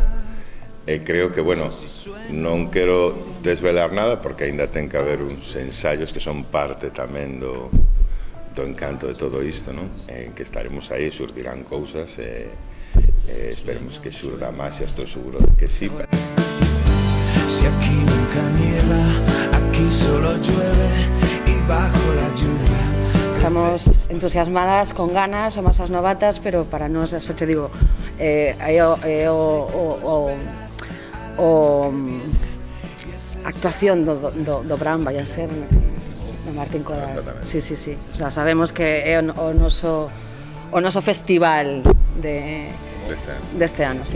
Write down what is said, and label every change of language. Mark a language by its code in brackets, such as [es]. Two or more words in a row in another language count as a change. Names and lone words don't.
[gl] E creo que, bueno, non quero desvelar nada porque aínda ten que haber uns ensaios que son parte tamén do encanto de todo isto, non? En que estaremos aí, surdirán cousas e esperemos que xurda máis, estou seguro de que sí. [es] Si aquí nunca nieva, aquí solo llueve y bajo la lluvia. [gl] Estamos entusiasmadas, con ganas, somos as novatas, pero para nós, [es] eso te digo, [gl] actuación do Bram vai a ser no Martín Codas. Sí. O sea, sabemos que é o noso festival deste ano, sí.